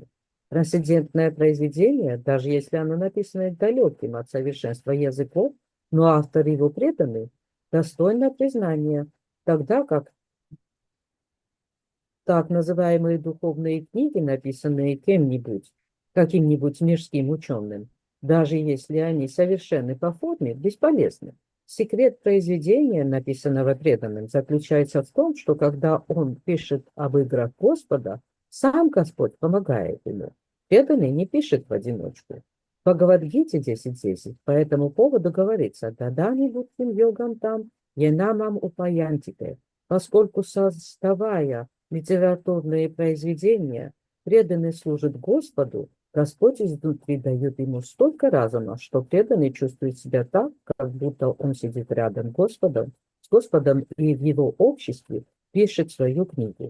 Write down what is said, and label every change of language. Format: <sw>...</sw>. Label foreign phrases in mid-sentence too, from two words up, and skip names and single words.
<ru>Трансцендентное произведение, даже если оно написано далеким от совершенства языком, но автор его преданный, достойно признания, тогда как так называемые духовные книги, написанные кем-нибудь, каким-нибудь мирским ученым, даже если они совершенны по форме, бесполезны. Секрет произведения, написанного преданным, заключается в том, что когда он пишет об играх Господа, сам Господь помогает ему. Преданный не пишет в одиночку. В Бхагавад-гите 10.10 по этому поводу говорится</ru> <sa>«ददामि बुद्धि योगं तं, येन मां उपयान्ति ते»,</sa> <ru>поскольку, создавая литературные произведения, преданный служит Господу, Господь изнутри дает ему столько разума, что преданный чувствует себя так, как будто он сидит рядом с Господом и в его обществе пишет свою книгу.</ru>